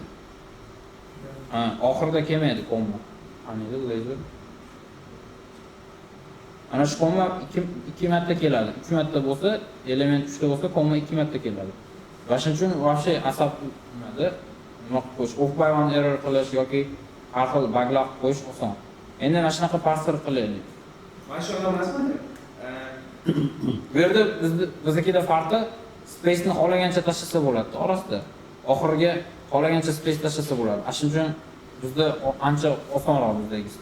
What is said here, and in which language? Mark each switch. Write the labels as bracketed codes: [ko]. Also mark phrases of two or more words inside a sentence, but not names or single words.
[uz] Oxirida kelmaydi komma. Qanday laser? Ana shu komma 2 marta keladi. 3 marta bo'lsa, element 3 ta bo'lsa, komma 2 marta keladi. Va shuning uchun вообще asab nimada nima qo'yish, [en] off by one error [uz] qilish yoki har xil buglar qo'yish oson. Endi mana shunaqa parser qilaylik. Mana shu emasmi? Bu yerda biznikida farqi space'ni xohlagancha tashlasa bo'ladi orasida. Oxiriga xohlagancha space tashlasa bo'ladi. Shuning uchun bizda ancha osonroq bizdagisi.